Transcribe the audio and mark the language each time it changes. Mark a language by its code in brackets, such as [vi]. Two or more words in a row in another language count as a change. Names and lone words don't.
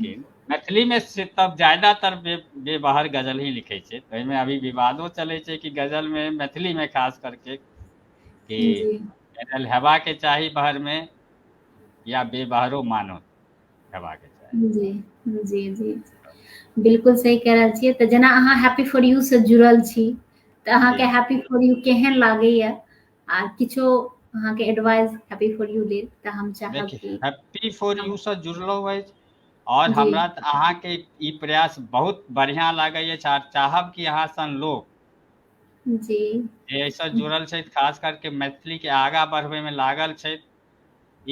[mai] लेकिन मैथिली में से तब ज्यादातर बेबाहर गजल ही लिखै छै। तो एहिमे अभी विवादो चलै छै कि गजल में मैथिली में खास करके कि जी, गजल हेबाके चाही बाहर में या बेबाहरो मानो हेबाके चाही। जी, जी, जी। बिल्कुल सही कह रहल छियै। तऽ जेना अहाँ हैप्पी फॉर यू से जुड़ल छी, तऽ जी अहाँके हैप्पी फॉर यू केहन लागैए? आ किछो अहाँके एडवाइस हैप्पी फॉर यू लेल तऽ हम चाहब देखिए, कि हैप्पी फॉर हम यू से जुड़लहुँ अछि, और जी, हमरा तऽ अहाँके ई प्रयास बहुत बढ़िआँ लागै अछि, आ चाहब कि अहाँ सन लोग जी, जे एहिसँ जुड़ल छै, खास करके मैथिलीके आगाँ बढ़बैमे लागल छै, ई